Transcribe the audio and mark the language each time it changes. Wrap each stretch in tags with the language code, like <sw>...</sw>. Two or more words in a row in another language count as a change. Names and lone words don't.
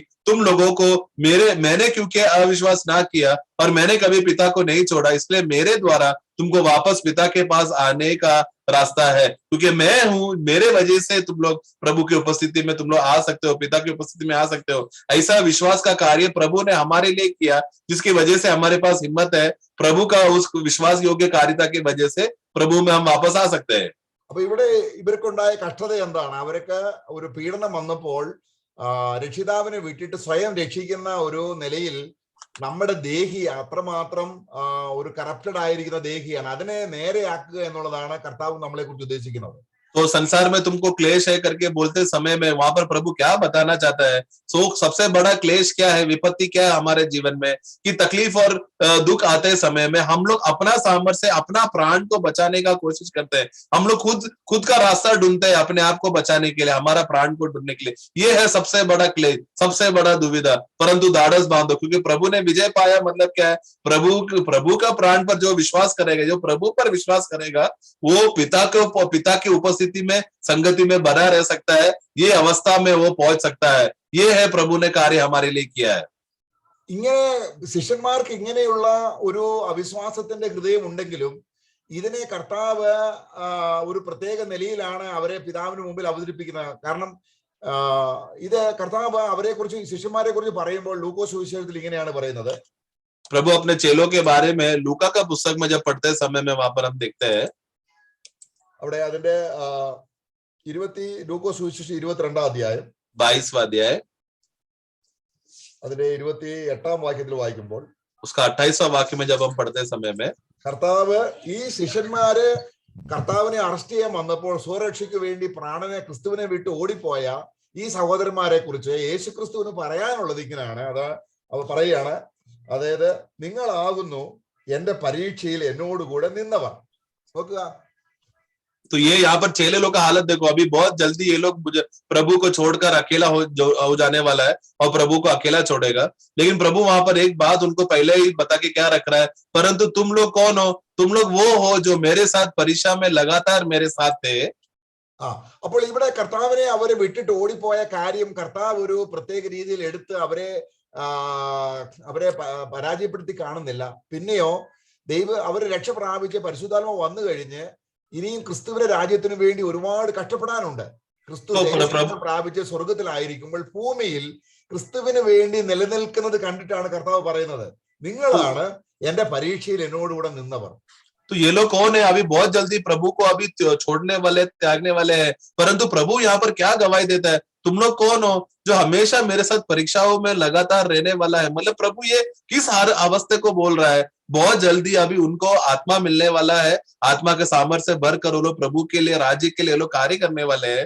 <hi>तुम लोगों को मैंने क्योंकि अविश्वास ना किया और मैंने कभी पिता को नहीं छोड़ा, इसलिए मेरे द्वारा तुमको वापस पिता के पास आने का रास्ता है, क्योंकि मैं हूं, मेरे वजह से तुम लोग प्रभु की उपस्थिति में तुम लोग आ सकते हो, पिता की उपस्थिति में आ सकते हो। ऐसा विश्वास का कार्य प्रभु ने हमारे लिए किया, जिसकी वजह से हमारे पास हिम्मत है, प्रभु का उस विश्वास योग्य कार्यता की वजह से प्रभु में हम वापस आ सकते हैं।</hi> <ml>അപ്പൊ ഇവിടെ ഇവർക്കുണ്ടായ കഷ്ടത എന്താണ്? അവർക്ക് ഒരു പീഡനം വന്നപ്പോൾ രക്ഷിതാവിനെ വിട്ടിട്ട് സ്വയം രക്ഷിക്കുന്ന ഒരു നിലയിൽ നമ്മുടെ ദേഹി അത്രമാത്രം ഒരു കറപ്റ്റഡ് ആയിരിക്കുന്ന ദേഹിയാണ്. അതിനെ നേരെയാക്കുക എന്നുള്ളതാണ് കർത്താവ് നമ്മളെ കുറിച്ച് ഉദ്ദേശിക്കുന്നത്.</ml> <hi>तो संसार में तुमको क्लेश है करके बोलते समय में वहां पर प्रभु क्या बताना चाहता है, सो सबसे बड़ा क्लेश क्या है, विपत्ति क्या है हमारे जीवन में, कि तकलीफ और दुख आते समय में हम लोग अपना सामर्थ्य से अपना प्राण को बचाने का कोशिश करते हैं, हम लोग खुद का रास्ता ढूंढते हैं अपने आप को बचाने के लिए, हमारा प्राण को ढूंढने के लिए। ये है सबसे बड़ा क्लेश, सबसे बड़ा दुविधा। परंतु दाढ़स बांधो, क्योंकि प्रभु ने विजय पाया। मतलब क्या है, प्रभु का प्राण पर जो विश्वास करेगा, जो प्रभु पर विश्वास करेगा, वो पिता की उपस्थिति में, संगति में बना रह सकता है, ये अवस्था में वो पहुंच सकता है। ये है प्रभु ने कार्य हमारे लिए किया है।</hi> <ml>ഇങ്ങനെ ശിഷ്യന്മാർക്ക് ഇങ്ങനെയുള്ള ഒരു അവിശ്വാസത്തിന്റെ ഹൃദയം ഉണ്ടെങ്കിലും ഇതിനെ കർത്താവ് ഒരു പ്രത്യേക നിലയിലാണ് അവരെ പിതാവിന് മുമ്പിൽ അവതരിപ്പിക്കുന്നത്. കാരണം ഇത് കർത്താവ് അവരെ കുറിച്ച്, ശിഷ്യന്മാരെ കുറിച്ച് പറയുമ്പോൾ ലൂക്കോസ് സുവിശേഷത്തിൽ ഇങ്ങനെയാണ് പറയുന്നത്.</ml> <hi>प्रभु अपने चेलों के बारे में लूका का पुस्तक में जब पढ़ते समय में वहां पर हम देखते हैं,</hi> <ml>അവിടെ അതിന്റെ ലൂക്കോസ് സുവിശേഷം 22-ാം അധ്യായം</ml> <hi>22वां अध्याय</hi> <ml>അതിന്റെ 28-ാം വാക്യത്തിൽ വായിക്കുമ്പോൾ,</ml> <hi>उसका 28वां वाक्य में जब हम पढ़ते समय में,</hi> <ml>കർത്താവ് ഈ ശിഷ്യന്മാര് കർത്താവിനെ അറസ്റ്റ് ചെയ്യാൻ വന്നപ്പോൾ സ്വരക്ഷയ്ക്ക് വേണ്ടി പ്രാണനെ ക്രിസ്തുവിനെ വിട്ട് ഓടിപ്പോയ ഈ സഹോദരന്മാരെ കുറിച്ച് യേശു ക്രിസ്തുവിന് പറയാനുള്ളത് ഇങ്ങനെയാണ്. അവ പറയാണ്, അതായത് നിങ്ങളാകുന്നു എന്റെ പരീക്ഷയിൽ എന്നോടുകൂടെ നിന്നവർ. നോക്കുക,</ml> <hi>तो ये यहाँ पर चेले लोग का हालत देखो, अभी बहुत जल्दी ये लोग प्रभु को छोड़कर अकेला हो जाने वाला है और प्रभु को अकेला छोड़ेगा। लेकिन प्रभु वहां पर एक बात उनको पहले ही बता के क्या रख रहा है, परंतु तुम लोग कौन हो, तुम लोग वो हो जो मेरे साथ परीक्षा में लगातार मेरे साथ थे।</hi> <ml>അപ്പോൾ ഇവിടെ കർത്താവിനെ അവരെ വിട്ടിട്ട് ഓടിപ്പോയ കാര്യം കർത്താവ് ഒരു പ്രത്യേക രീതിയിൽ എടുത്ത് അവരെ പരാജയപ്പെടുത്തി കാണുന്നില്ല. പിന്നെയോ അവര് രക്ഷ പ്രാപിച്ച് പരിശുദ്ധാത്മാവ് വന്നു കഴിഞ്ഞ് ഇനിയും ക്രിസ്തുവിന്റെ രാജ്യത്തിന് വേണ്ടി ഒരുപാട് കഷ്ടപ്പെടാനുണ്ട്. ക്രിസ്തു പ്രാപിച്ച് സ്വർഗത്തിലായിരിക്കുമ്പോൾ ഭൂമിയിൽ ക്രിസ്തുവിന് വേണ്ടി നിലനിൽക്കുന്നത് കണ്ടിട്ടാണ് കർത്താവ് പറയുന്നത്, നിങ്ങളാണ് എന്റെ പരീക്ഷയിൽ എന്നോടുകൂടെ നിന്നവർ.</ml> <hi>तो ये लोग कौन है, अभी बहुत जल्दी प्रभु को अभी छोड़ने वाले, त्यागने वाले हैं, परंतु प्रभु यहाँ पर क्या गवाही देता है, तुम लोग कौन हो जो हमेशा मेरे साथ परीक्षाओं में लगातार रहने वाला है। मतलब प्रभु ये किस हर अवस्था को बोल रहा है, बहुत जल्दी अभी उनको आत्मा मिलने वाला है, आत्मा के सामर्थ्य से भर कर वो लोग प्रभु के लिए, राज्य के लिए लोग कार्य करने वाले हैं।</hi>